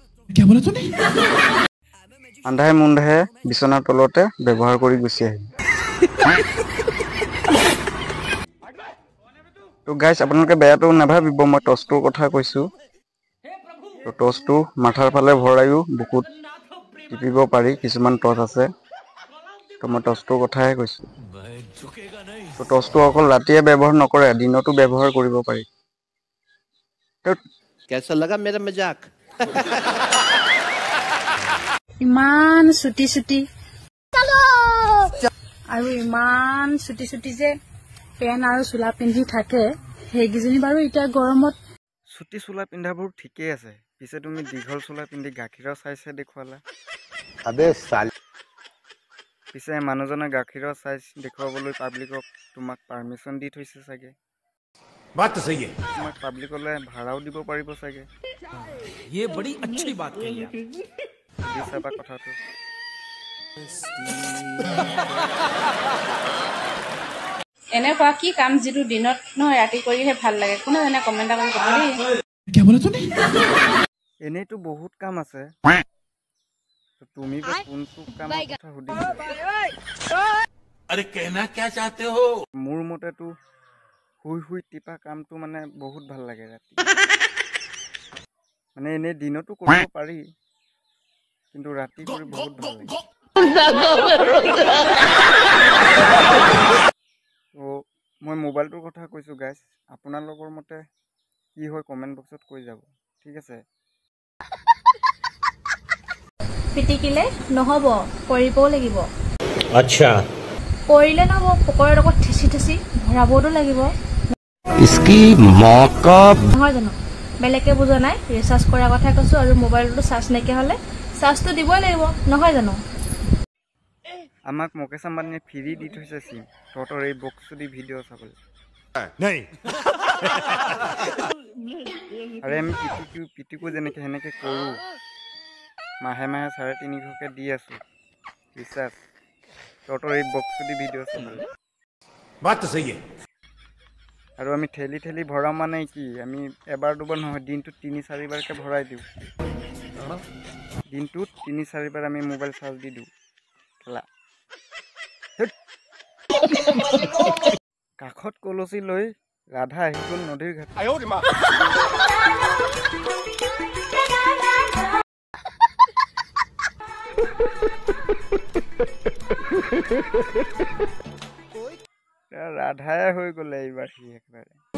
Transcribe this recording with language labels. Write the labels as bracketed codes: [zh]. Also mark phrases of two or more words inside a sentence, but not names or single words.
[as] আন্ধাৰে মুন্ধাৰে বিচনাৰ তলতে ব্যৱহাৰ কৰি গুচি আহিম তো গাইছ আপোনালোকে বেয়াটো নাভাবিব মই টচটোৰ কথা কৈছোঁ তো টচটো মাথাৰ ফালে ভৰাইও বুকুত টিপিব পাৰি কিছুমান টচ আছে তো মই টচটোৰ কথাহে কৈছোঁ তো টচটো অকল ৰাতিয়ে ব্যৱহাৰ নকৰে দিনতো ব্যৱহাৰ কৰিব পাৰি [hi] कैसा लगा मेरा मजाक [as] ইমান ছুটি ছুটি আৰু ইমান ছুটি ছুটি যে পেন আৰু চোলা পিন্ধি থাকে সেইকেইজনী বাৰু এতিয়া গৰমত ছুটি চোলা পিন্ধাবোৰ ঠিকেই আছে পিছে তুমি দীঘল চোলা পিন্ধি গাখীৰৰ চাইজহে দেখুৱালা [hi] अबे साल [as] পিছে মানুহজনে গাখীৰৰ চাইজ দেখুৱাবলৈ পাব্লিকক তোমাক পাৰ্মিশ্যন দি থৈছে চাগে [hi] बात तो सही है [as] তোমাক পাব্লিকলৈ ভাড়াও দিব পাৰিব চাগে [hi] ये बड़ी अच्छी बात कही आप [as] দি চাবা কথাটো এনেকুৱা কি কাম যিটো দিনত নহয় ৰাতি কৰিহে ভাল লাগে কোনে জানে কমেণ্ট এটা কৰি ক'ব দেই এনেইতো বহুত কাম আছে তুমি বা কোনটো কামৰ কথা সুধিছা [hi] अरे कहना क्या चाहते हो [as] মোৰ মতেতো শুই শুই টিপা কামটো মানে বহুত ভাল লাগে ৰাতি মানে এনেই দিনতো কৰিব পাৰি কিন্তু ৰাতি কৰি বহুত ভাল লাগে তো মই মোবাইলটোৰ কথা কৈছোঁ গাইছ আপোনালোকৰ মতে কি হয় কমেণ্ট বক্সত কৈ যাব ঠিক আছে পিটিকিলে নহ'ব কৰিবও লাগিব [hi] अच्छा [as] কৰিলে নহ'ব পকৰৰ লগত ঠেচি ঠেচি ভৰাবতো লাগিব [hi] इसकी मौका [as] নহয় জানো বেলেগে বুজা নাই ৰিচাৰ্জ কৰাৰ কথা কৈছোঁ আৰু মোবাইলটো চাৰ্জ নাইকিয়া হ'লে চাৰ্জটো দিবই লাগিব নহয় জানো আমাক মুকেশ আম্বানীয়ে ফ্ৰী দি থৈছে চিম তহঁতৰ এই বক্সটো দি ভিডিঅ' চাবলৈ [hi] नहीं [as] আৰু আমি পিটিকো যেনেকৈ সেনেকৈ কৰোঁ মাহে মাহে 350কৈ দি আছোঁ ৰিচাৰ্জ তহঁতৰ এই বক্সটো দি ভিডিঅ' চাবলৈ [hi] बात तो सही है [as] আৰু আমি ঠেলি ঠেলি ভৰাওঁ মানে কি আমি এবাৰ দুবাৰ নহয় দিনটোত 3-4বাৰকৈ ভৰাই দিওঁ দিনটোত 3-4বাৰ আমি মোবাইল চাৰ্জ দি দিওঁ খেলা কাষত কলচী লৈ ৰাধা আহি গ'ল নদীৰ ঘাট ৰাধাই হৈ গ'লে এইবাৰ সি একেবাৰে